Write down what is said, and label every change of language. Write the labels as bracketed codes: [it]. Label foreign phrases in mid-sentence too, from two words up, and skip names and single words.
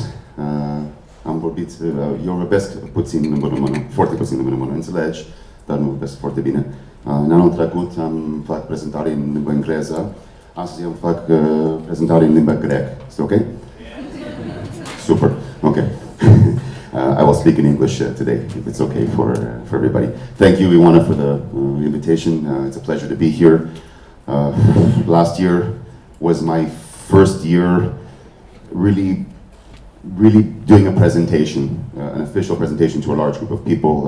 [ro] Am vorbit, eu vorbesc puțin limba română, foarte puțin limba română, înțelegi, dar nu vorbesc foarte bine. În anul trecut fac prezentare în limba engleză, astăzi fac prezentare în limba grecă. Este ok? Super, okay. [en] I will speak in English today, if it's okay for everybody. Thank you, Ioana, for the invitation. It's a pleasure to be here. Last year was my first year really doing a presentation, an official presentation to a large group of people.